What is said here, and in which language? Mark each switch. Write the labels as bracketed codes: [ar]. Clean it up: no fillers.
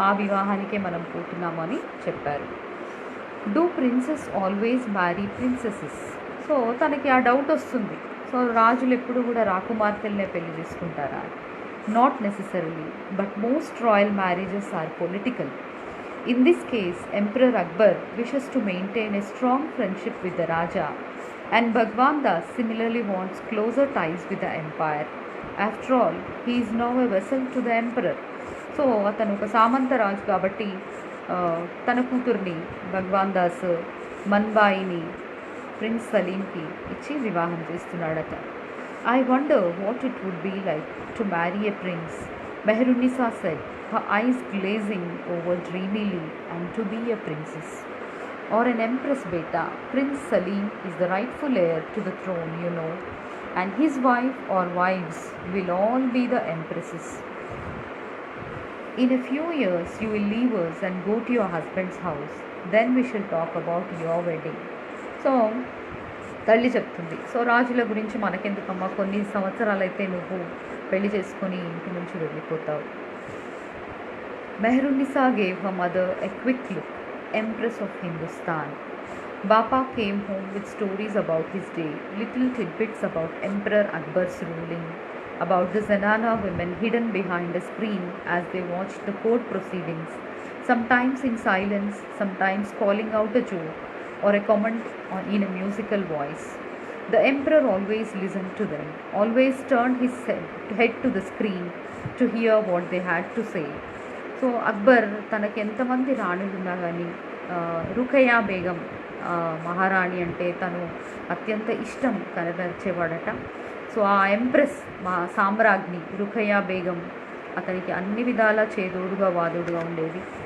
[te] ఆ వివాహానికే మనం పోతున్నాము అని చెప్పారు. [en] Do princes always marry princesses? [te] So తనకి ఆ డౌట్ వస్తుంది. సో రాజులు ఎప్పుడు కూడా రాకుమార్తెలనే పెళ్లి చేసుకుంటారా? [en] Not necessarily, but most royal marriages are political. In this case, Emperor Akbar wishes to maintain a strong friendship with the Raja, and Bhagwan Das similarly wants closer ties with the empire. After all, he is now a vassal to the emperor. [te] So అతను ఒక సామంత రాజు కాబట్టి తన కూతుర్ని భగవాన్ Das మన్బాయిని prince సలీంకి ఇచ్చి వివాహం చేస్తున్నాడట. [en] I wonder what it would be like to marry a prince, Mehrunnisa said, her eyes glazing over dreamily, and to be a princess or an empress beta. Prince Salim is the rightful heir to the throne, you know, and his wife or wives will all be the empresses. In a few years you will leave us and go to your husband's house. Then we shall talk about your wedding. [te] So తల్లి చెప్తుంది, so రాజుల గురించి మనకెందుకమ్మా, కొన్ని సంవత్సరాలైతే నువ్వు పెళ్లి చేసుకొని ఇంటి నుంచి వెళ్ళిపోతావు. [en] Mehrunisa gave her mother a quick look. Empress of Hindustan. Bapa came home with stories about his day, little tidbits about Emperor Akbar's ruling, about the Zenana women hidden behind a screen as they watched the court proceedings, sometimes in silence, sometimes calling out a joke or a comment in a musical voice. The emperor always listened to them, always turned his head to the screen to hear what they had to say. [te] So Akbar తనకి ఎంతమంది రాణులున్నా కానీ రుఖయా బేగం మహారాణి అంటే తను అత్యంత ఇష్టం కనబరిచేవాడట. So ఆ empress సామ్రాజ్ఞి రుఖయా Begum అతనికి అన్ని విధాలా చేదోడుగా వాదోడుగా ఉండేది.